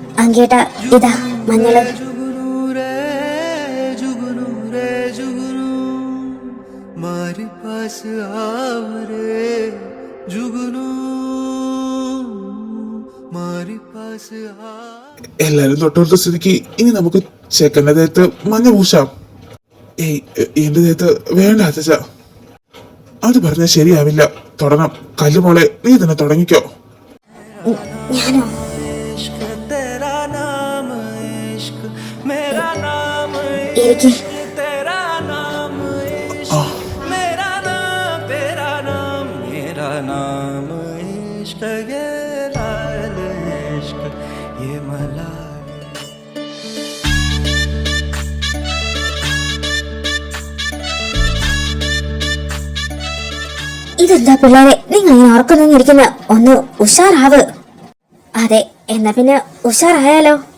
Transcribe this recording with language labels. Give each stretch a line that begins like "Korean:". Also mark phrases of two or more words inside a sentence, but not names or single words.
Malayalam: മങ്കേട്ട ഇതാ മഞ്ഞള്.
Hindi: मारे पास आव रे जुगनू मारे पास आ
Malayalam: എല്ലാരും തൊട്ടുകൊടുത്ത സ്ഥിതിക്ക് ഇനി നമുക്ക് ചെക്കന്റെ ദേഹത്ത് മഞ്ഞ പൂശാം. ഏയ് എന്റെ ദേഹത്ത് വേണ്ട അച്ഛാ, അത് പറഞ്ഞാൽ ശരിയാവില്ല. തുടങ്ങാം. കല്ലുമോളെ നീ തന്നെ തുടങ്ങിക്കോ. ഞാനോ?
Hindi: इश्क तेरा नाम इश्क मेरा नाम
Malayalam: എനിക്ക്
Hindi: तेरा नाम इश्क मेरा नाम तेरा नाम मेरा नाम इश्क ये लाल इश्क ये मलाल
Malayalam: ഇതെന്താ പിള്ളേരെ, നിങ്ങൾ ഇങ്ങനെ ഉറക്കം ഇരിക്കുന്ന? ഒന്ന് ഉഷാറാവ്. അതെ, എന്നാ പിന്നെ ഉഷാറായാലോ.